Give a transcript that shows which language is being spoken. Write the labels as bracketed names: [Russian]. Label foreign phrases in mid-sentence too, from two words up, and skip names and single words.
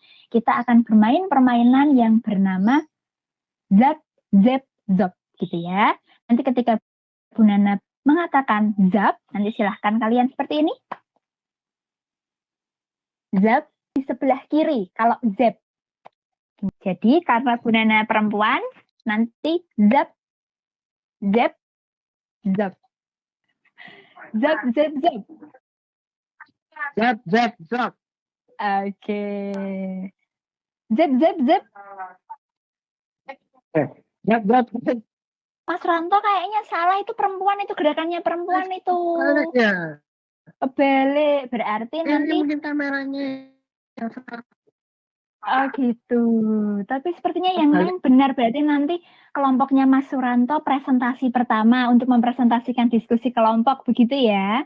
[Indonesian] Kita akan bermain permainan yang bernama Zap, Zap, Zop gitu ya. Nanti ketika Bu Nana mengatakan Zap, nanti silahkan kalian seperti ini. Zap di sebelah kiri kalau zap. Jadi karena Bu Nana perempuan, nanti zap, zap, zap. Zap, zap, zap. Zap, zap, zap. Oke. Zap, zap, zap. Zap, zap, zap. Mas Ranto kayaknya salah, itu perempuan, itu gerakannya perempuan itu. Baliknya. Kebalik, berarti Ini nanti. mungkin kameranya yang sekarang. Oh gitu. Tapi sepertinya yang benar berarti nanti kelompoknya Mas Suranto presentasi pertama untuk mempresentasikan diskusi kelompok begitu ya.